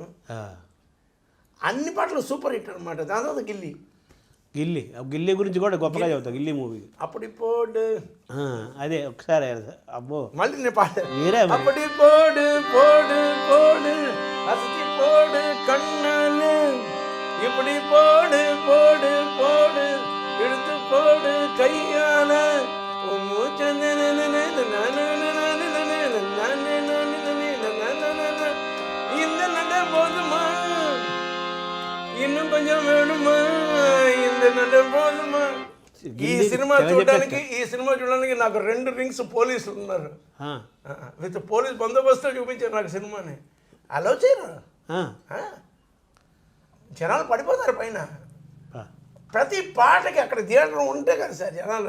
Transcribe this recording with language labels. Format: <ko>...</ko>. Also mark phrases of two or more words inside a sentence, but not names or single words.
<te>అన్ని పాటలు</te> <en>super hit</en> <te>అనమాట. దాని తర్వాత గిల్లి గురించి కూడా గొప్పగా చెబుతా. గిల్లి మూవీ అప్పుడిపోడు అదే ఒకసారి అబ్బో మళ్ళీ నేను పాట మీరే</te> <ta>அப்படிப்போடு போடு போடு அசத்தி போடு கண்ணால இப்படி போடு போடு போடு எடுத்து போடு கையால இந்த நட போதுமா இன்னும் கொஞ்சம் வேணுமா இந்த நட போதுமா.</ta> <te>ఈ సినిమా చూడడానికి నాకు 2 రింగ్స్ పోలీసులు ఉన్నారు,</te> <en>with police</en> <te>బందోబస్తు చూపించారు నాకు సినిమాని. అలో చేయరు, జనాలు పడిపోతారు పైన. ప్రతి పాటకి అక్కడ థియేటర్ ఉంటే కదా సార్ జనాలు.</te>